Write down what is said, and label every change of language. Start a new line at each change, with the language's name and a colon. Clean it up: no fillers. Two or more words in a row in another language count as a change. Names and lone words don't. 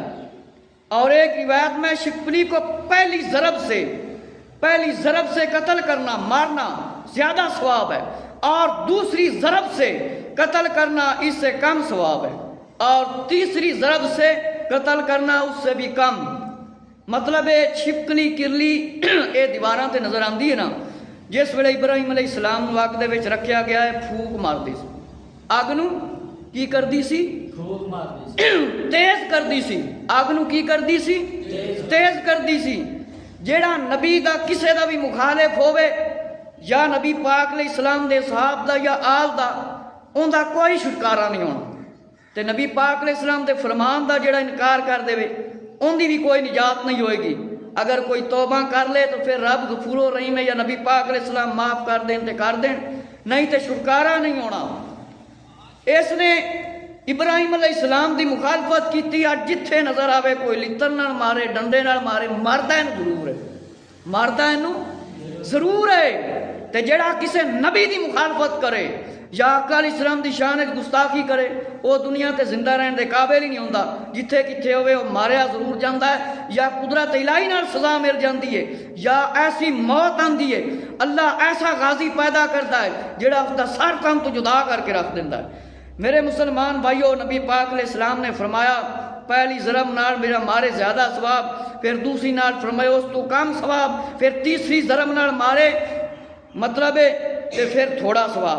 Urdu: اور ایک روایت میں شپکلی کو پہلی ضرب سے قتل کرنا، مارنا زیادہ ثواب ہے، اور دوسری ضرب سے قتل کرنا اس سے کم ثواب ہے، اور تیسری ضرب سے قتل کرنا اس سے بھی کم۔
Punjabi: مطلب ہے چھپکلی کرلی اے دیواراں تے نظر آندی ہے نا، جس ویلے ابراہیم علیہ السلام نو اگ دے وچ رکھیا گیا ہے، پھونک ماردی سی، اگ نو کی کردی سی؟ تیز کردی سی، اگ نو کی کردی سی؟ تیز کردی سی۔ جیڑا نبی دا کسے دا بھی مخالف ہوئے، یا نبی پاک علیہ السلام دے صحاب دا یا آل دا، ان دا کوئی چھٹکارا نہیں ہونا، تے نبی پاک علیہ السلام دے فرمان دا جیڑا انکار کر دے وے، ان دی بھی کوئی نجات نہیں ہوئے گی۔ اگر کوئی توبہ کر لے تو پھر رب غفور و رحیم ہے، یا نبی پاک علیہ السلام معاف کر دیں تے کر دیں، نہیں تے چھٹکارا نہیں ہونا۔ اس نے ابراہیم علیہ السلام دی مخالفت کیتی، اج جتھے نظر آوے کوئی لتر نال مارے، ڈنڈے نال مارے، ماردا اینو ضرور ہے، ماردا اینو ضرور ہے۔ تے جڑا کسے نبی دی مخالفت کرے یا آقا علیہ السلام دی شان وچ گستاخی کرے، وہ دنیا تے زندہ رہن دے قابل ہی نہیں ہوندا، جتھے کتھے ہوئے وہ ماریا ضرور جاندا ہے، یا قدرت الہی نال سزا مل جاندی ہے، یا ایسی موت آندی ہے، اللہ ایسا غازی پیدا کرتا ہے جڑا اس دا سر تن تو جدا کر کے رکھ دیندا ہے۔ میرے مسلمان بھائیو، نبی پاک علیہ السلام نے فرمایا پہلی ضرب نال میرا مارے زیادہ ثواب، پھر دوسری نال فرمایا اس تو کم ثواب، پھر تیسری ضرب نال مارے مطلب ہے کہ پھر تھوڑا ثواب۔